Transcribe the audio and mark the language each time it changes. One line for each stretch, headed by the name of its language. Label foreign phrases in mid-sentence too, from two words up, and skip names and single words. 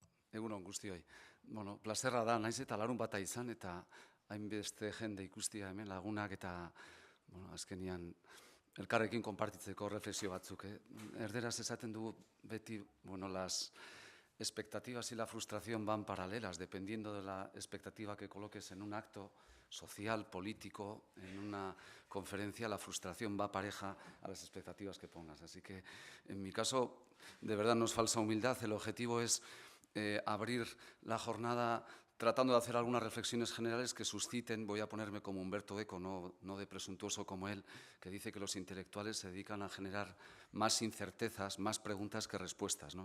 Basque: Egun on guztioi. Bueno, plazerra da, naiz eta larun bata izan, eta hainbeste jende ikustia hemen lagunak eta, azkenian, elkarrekin konpartitzeko reflexio batzuk. Erderaz esaten dugu beti,
Spanish: las expectativas y la frustración van paralelas, dependiendo de la expectativa que coloques en un acto social, político, en una conferencia, la frustración va pareja a las expectativas que pongas. Así que, en mi caso, de verdad no es falsa humildad, el objetivo es abrir la jornada tratando de hacer algunas reflexiones generales que susciten, voy a ponerme como Humberto Eco, no de presuntuoso como él, que dice que los intelectuales se dedican a generar más incertezas, más preguntas que respuestas, ¿no?